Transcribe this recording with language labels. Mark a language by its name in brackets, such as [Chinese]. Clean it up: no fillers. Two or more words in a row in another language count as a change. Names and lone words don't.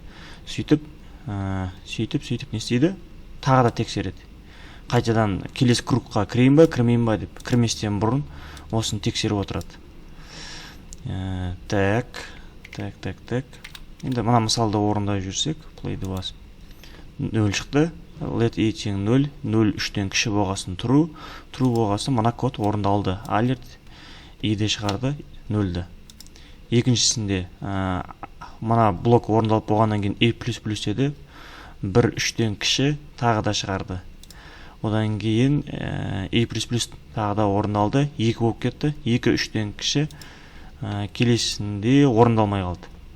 [Kazakh] Сөйтіп не істейді? Тағы да тексереді. Қайтадан келесі кругқа кірейін ба, кірмейін ба деп, кірместен бұрын осыны тексеріп отырады. Так. Енді мына мысалды орындай жүрсек, [English] play the wasp. [Kazakh] 0 шықты. [English] Let i [Kazakh] тең 0, 0 3-тен кіші болғасын true болғасын мына код орындалды. Alert i-ді шығарды 0-ді. Екіншісінде мына блок орындалып болғаннан кейін i++ деді, 1 3-тен кіші тағы да шығарды. Одан кейін i++ тағы да орындалды, 2 болып кетті, 2 3-тен кіші, келесінде орындалмай қалды.